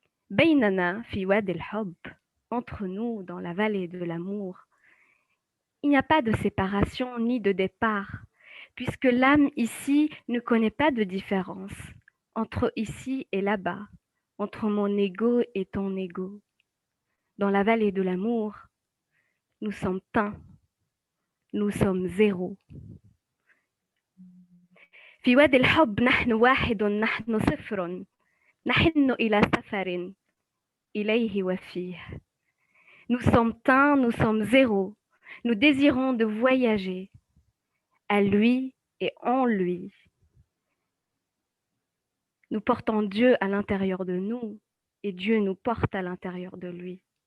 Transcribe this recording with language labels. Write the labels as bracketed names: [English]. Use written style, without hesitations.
[French] Baynana fi wad al-hubb. Entre nous, dans la vallée de l'amour, il n'y a pas de séparation ni de départ, puisque l'âme ici ne connaît pas de différence entre ici et là-bas, entre mon ego et ton ego. Dans la vallée de l'amour, nous sommes un, nous sommes zéro. [Arabic] في وادي الحب نحن واحد نحن صفر نحن إلى سفر إليه وفيه. [French] Nous sommes un, nous sommes zéro. Nous désirons de voyager à lui et en lui. Nous portons Dieu à l'intérieur de nous et Dieu nous porte à l'intérieur de lui.